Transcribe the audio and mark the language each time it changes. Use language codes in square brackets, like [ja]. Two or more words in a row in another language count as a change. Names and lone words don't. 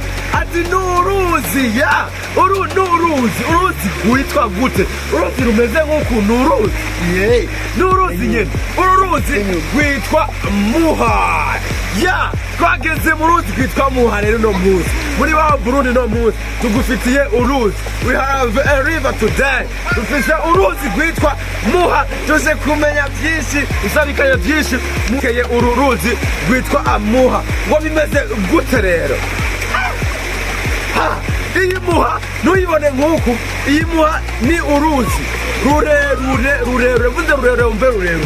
[rn] Ati n'uruzi ya. Uruzi witwa gute? Uruzi rumeze nk'uku n'uruzi. Yeah, n'uruzi nyene. Uruzi witwa Muha. Ya, twageze mu ruzi kwitwa Muha rero no muzi. Muri wa Burundi no muzi. Tugufitiye uruzi. [en] We have a river today. [rn] Dufise uruzi kwitwa Muha. Tuze kumenya byinshi, usabikanye byinshi. Mukeye uru ruzi kwitwa Muha. Ngo bimeze gute rero? Iyi Muha nuyibone nk'uku. Iyi Muha ni uruzi rurerure vuze rurerure umve rurerure.